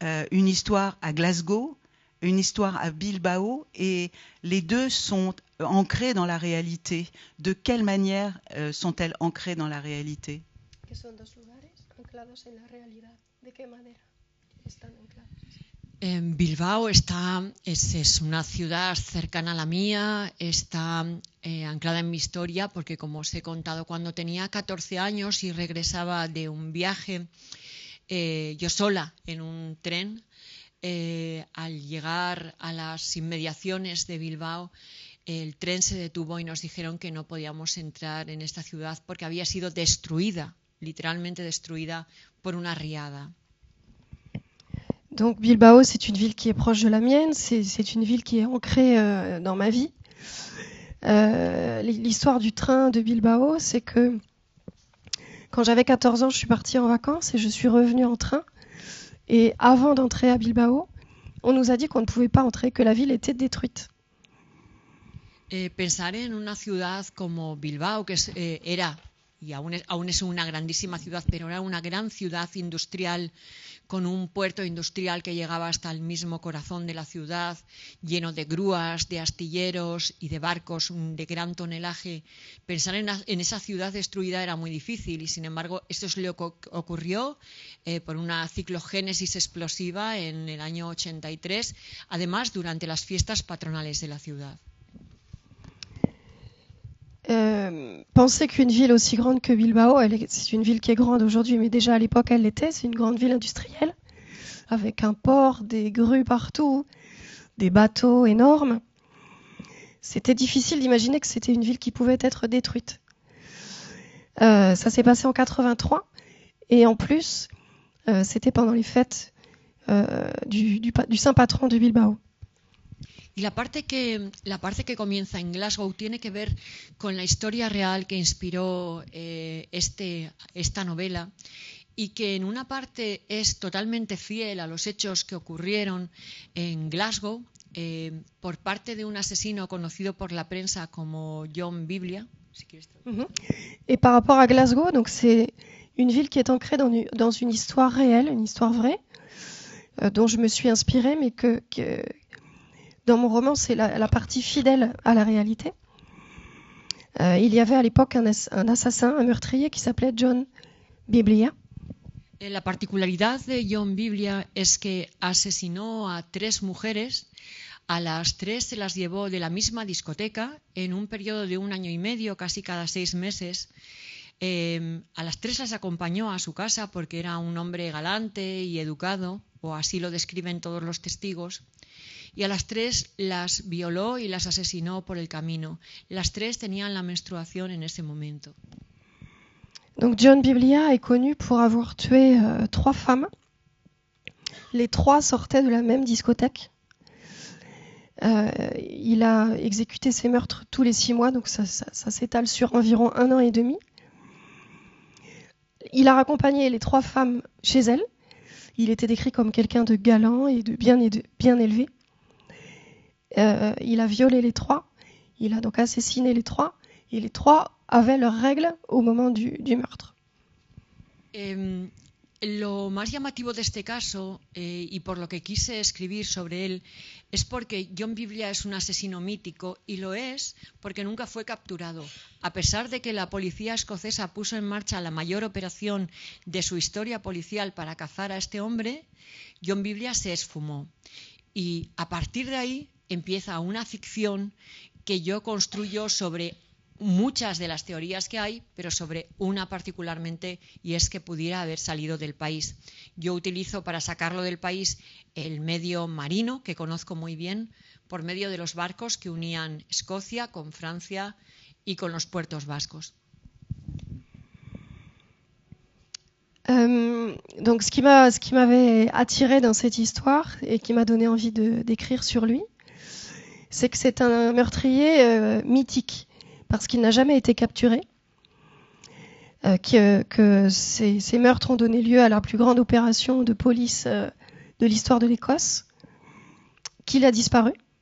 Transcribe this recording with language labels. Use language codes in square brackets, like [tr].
[fr] Une histoire à Glasgow, une histoire à Bilbao, et les deux sont ancrées dans la réalité. De quelle manière sont-elles ancrées dans la réalité? [es] Que son dos lugares anclados en la realidad. ¿De qué manera están anclados? Bilbao es una ciudad cercana a la mía, está anclada en mi historia porque, como os he contado, cuando tenía 14 años y regresaba de un viaje yo sola en un tren, al llegar a las inmediaciones de Bilbao, el tren se detuvo y nos dijeron que no podíamos entrar en esta ciudad porque había sido destruida, literalmente destruida por una riada. [fr] Donc Bilbao, c'est une ville qui est proche de la mienne, c'est une ville qui est ancrée dans ma vie. L'histoire du train de Bilbao, c'est que quand j'avais 14 ans, je suis partie en vacances et je suis revenue en train. Et avant d'entrer à Bilbao, on nous a dit qu'on ne pouvait pas entrer, que la ville était détruite. [es] Pensar en una ciudad como Bilbao, que era, y aún es una grandísima ciudad, pero era una gran ciudad industrial, con un puerto industrial que llegaba hasta el mismo corazón de la ciudad, lleno de grúas, de astilleros y de barcos de gran tonelaje. Pensar en esa ciudad destruida era muy difícil y, sin embargo, esto es lo que ocurrió por una ciclogénesis explosiva en el año 83, además durante las fiestas patronales de la ciudad. [fr] Penser qu'une ville aussi grande que Bilbao, c'est une ville qui est grande aujourd'hui, mais déjà à l'époque elle l'était, c'est une grande ville industrielle, avec un port, des grues partout, des bateaux énormes. C'était difficile d'imaginer que c'était une ville qui pouvait être détruite. Ça s'est passé en 83, et en plus, c'était pendant les fêtes du saint patron de Bilbao. [es] Y la parte que comienza en Glasgow tiene que ver con la historia real que inspiró esta novela y que en una parte es totalmente fiel a los hechos que ocurrieron en Glasgow por parte de un asesino conocido por la prensa como John Biblia. Si quieres. [fr] Et par rapport à Glasgow, donc c'est une ville qui est ancrée dans une histoire réelle, une histoire vraie, dont je me suis inspirée, mais que dans mon roman, c'est la partie fidèle à la réalité. Il y avait à l'époque un assassin, un meurtrier qui s'appelait John Biblia. [es] La particularidad de John Biblia es que asesinó a 3 mujeres. A las 3 se las llevó de la misma discoteca en un periodo de 1 año y medio, casi cada 6 meses. A las 3 las acompañó a su casa porque era un hombre galante y educado, o así lo describen todos los testigos. Y a las 3 las violó y las asesinó por el camino. Las 3 tenían la menstruación en ese momento. [fr] Donc John Biblia est connu pour avoir tué 3 femmes. Les 3 sortaient de la même discothèque. Il a exécuté ses meurtres tous les 6 mois, donc ça s'étale sur environ 1 an et demi. Il a raccompagné les 3 femmes chez elles. Il était décrit comme quelqu'un de galant et de bien élevé. Il a violé les 3, il a donc assassiné les 3, et les 3 avaient leurs règles au moment du meurtre. [es] Lo más llamativo de este caso, y por lo que quise escribir sobre él, es porque John Biblia es un asesino mítico, y lo es porque nunca fue capturado. A pesar de que la policía escocesa puso en marcha la mayor operación de su historia policial para cazar a este hombre, John Biblia se esfumó. Y a partir de ahí empieza una ficción que yo construyo sobre muchas de las teorías que hay, pero sobre una particularmente, y es que pudiera haber salido del país. Yo utilizo para sacarlo del país el medio marino, que conozco muy bien, por medio de los barcos que unían Escocia con Francia y con los puertos vascos. [fr] Donc ce qui m'avait attiré dans cette histoire et qui m'a donné envie d'écrire sur lui, c'est que c'est un meurtrier mythique. parce qu'il n'a jamais été capturé, que ces meurtres ont donné lieu à la plus grande opération de police de l'histoire de l'Écosse, qu'il a disparu.